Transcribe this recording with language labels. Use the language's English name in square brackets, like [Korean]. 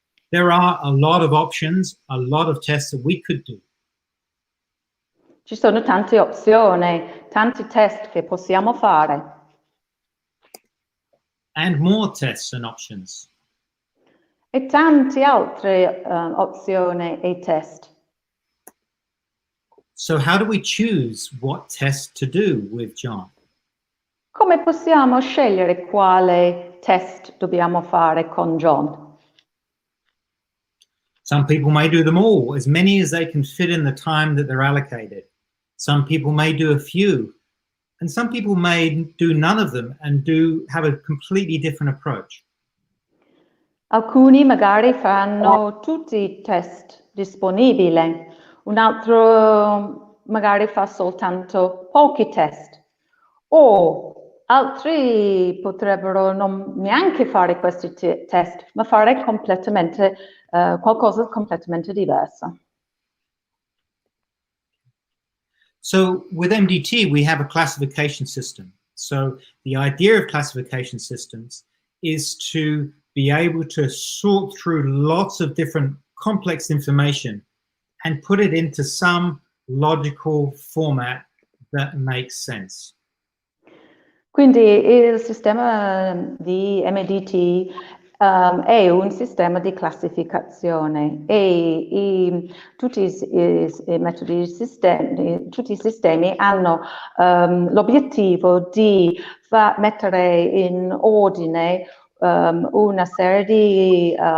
[English] There are a lot of options, a lot of tests that we could do. [Italian] Ci sono tante opzioni, tanti test che possiamo fare. [English] And more tests and options. [Italian] E tante altre opzioni e test. [English] So how do we choose what test to do with John? [Italian] Come possiamo scegliere quale test dobbiamo fare con John? [English] Some people may do them all, as many as they can fit in the time that they're allocated. Some people may do a few, and some people may do none of them and have a completely different approach. [Italian] Alcuni magari fanno tutti i test disponibili, un altro magari fa soltanto pochi test, o altri potrebbero non neanche fare questi test, ma fare completamente qualcosa completamente diverso. [English] So with MDT, we have a classification system. So the idea of classification systems is to be able to sort through lots of different complex information and put it into some logical format that makes sense. [Italian] Quindi il sistema di MDT è un sistema di classificazione e tutti i metodi tutti i sistemi hanno l'obiettivo di mettere in ordine una serie di